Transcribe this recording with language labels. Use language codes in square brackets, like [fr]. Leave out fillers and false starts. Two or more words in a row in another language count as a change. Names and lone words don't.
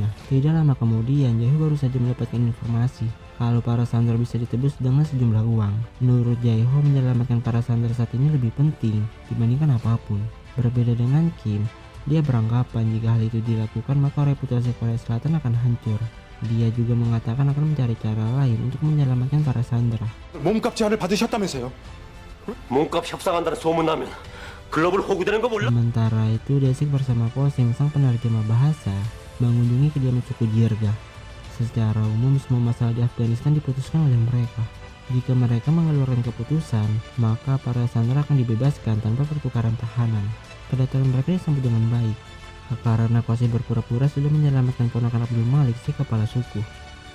[id] Tidak lama kemudian, Jae baru saja mendapatkan informasi kalau para sandera bisa ditebus dengan sejumlah uang. Menurut Jae, menyelamatkan para sandera saat ini lebih penting dibandingkan apapun. Berbeda dengan Kim, dia beranggapan jika hal itu dilakukan maka reputasi Korea Selatan akan hancur. Dia juga mengatakan akan mencari cara lain untuk menyelamatkan para sandera. [ko] 몸값 제한을 받으셨다면서요? 몸값 협상한다는 소문나면 글로벌 호구되는 거 몰라? [id] Sementara itu, Daesik bersama Kosim, sang penerjemah bahasa, mengunjungi kediaman suku Jirga. Secara umum, semua masalah di Afghanistan diputuskan oleh mereka. Jika mereka mengeluarkan keputusan, maka para sandera akan dibebaskan tanpa pertukaran tahanan. Kedatangan mereka disambut dengan baik, karena Kosim berpura-pura sudah menyelamatkan ponakan Abdul Malik, si kepala suku.